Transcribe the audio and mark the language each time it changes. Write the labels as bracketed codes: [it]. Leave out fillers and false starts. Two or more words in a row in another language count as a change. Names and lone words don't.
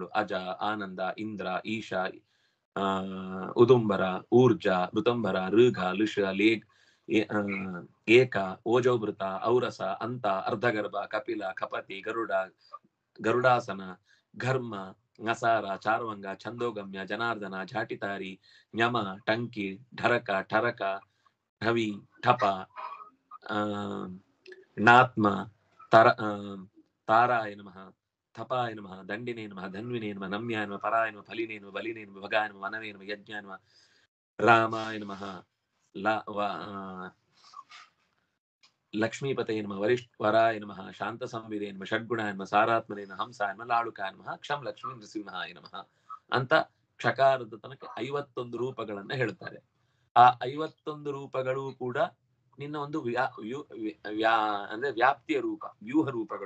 [sa] ಅಜ, ಆನಂದ, ಇಂದ್ರ, ಈಶ, ಉದುಂಬರ, ಊರ್ಜ, ಋತಂಬರ, ಋಘ, ಲುಷ, ಲೇಗ್, ಏಕ, ಓಜೋಭೃತ, ಔರಸ, ಅಂತ, ಅರ್ಧಗರ್ಭ, ಕಪಿಲ, ಕಪತಿ, ಗರುಡ, ಗರುಡಾಸನ, ಘರ್ಮ, ನಸಾರ, ಚಾರ್ವಂಗ, ಛಂದೋಗಮ್ಯ, ಜನಾರ್ದನ, ಝಾಟಿತಾರಿ, ಞಮ, ಟಂಕಿ, ಢರಕ, ಠರಕ, ಢವಿ, ಠಪ, ನಾತ್ಮ, ತಾರಾಯ ನಮಃ, ಥಪಾಯ ನಮಃ, ದಂಡಿನೇ ನಮಃ, ಧನ್ವಿನೇ ನಮಃ, ನಮ್ಯಾಯ ನಮಃ, ಪರಾಯ ನಮಃ, ಫಲಿನೇ ನಮಃ, ಬಲಿನೇ ನಮಃ, ಭಗಾಯ ನಮಃ, ವನವೇ ನಮಃ, ಯಜ್ಞಾಯ ನಮಃ, ರಾಮಾಯ ನಮಃ, ಲಕ್ಷ್ಮೀಪತಯ ನಮಃ, ವರಾಯ ನಮಃ, ಶಾಂತ ಸಂವಿರೇ ನಮಃ, ಷಡ್ಗುಣಾಯ ನಮಃ, ಸಾರಾತ್ಮನೇ ನಮಃ, ಹಂಸಾಯ ನಮಃ, ಲಾಳುಕಾಯ ನಮಃ, ಕ್ಷಂ ಲಕ್ಷ್ಮೀ ನೃಸಿಂಹಾಯ ನಮಃ [kn] ಅಂತ ಕ್ಷಕಾರದ ತನಕ 51 ರೂಪಗಳನ್ನ ಹೇಳ್ತಾರೆ. ಆ 51 ರೂಪಗಳು ಕೂಡ ನಿನ್ನ ಒಂದು ಅಂದ್ರೆ ವ್ಯಾಪ್ತಿಯ ರೂಪ, ವ್ಯೂಹ ರೂಪಗಳು.